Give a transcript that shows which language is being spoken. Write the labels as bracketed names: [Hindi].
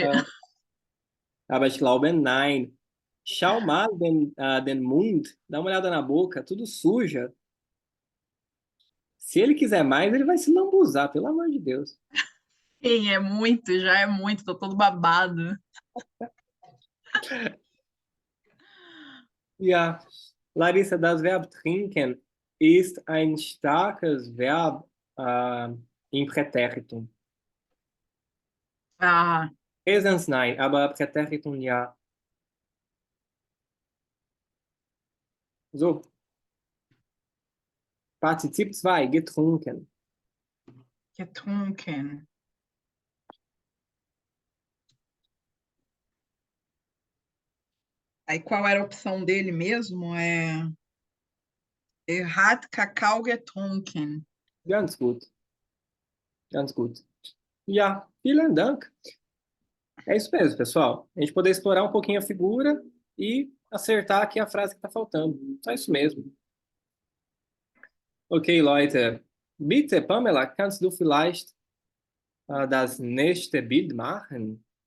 [German] Ja. Aber ich glaube, nein. Schau mal den Mund, [Portuguese] dá uma olhada na boca, tudo suja. Se ele quiser mais, ele vai se lambuzar, pelo amor de Deus. Sim, é muito, já é muito, tô todo babado. [German] Ja, Larissa, das Verb trinken ist ein starkes Verb im Präteritum. Ah, Präsens nein, aber Präteritum ja. So, Partizip 2, getrunken. getrunken. [Portuguese] Aí qual era a opção dele mesmo? [German] Hat Kakao getrunken. Ganz gut. Ganz gut. Ja, vielen Dank. [Portuguese] É isso mesmo, pessoal. A gente poder explorar um pouquinho a figura e acertar aqui a frase que está faltando. É isso mesmo. [German] Okay, Leute. Bitte, Pamela, kannst du vielleicht das nächste Bild machen?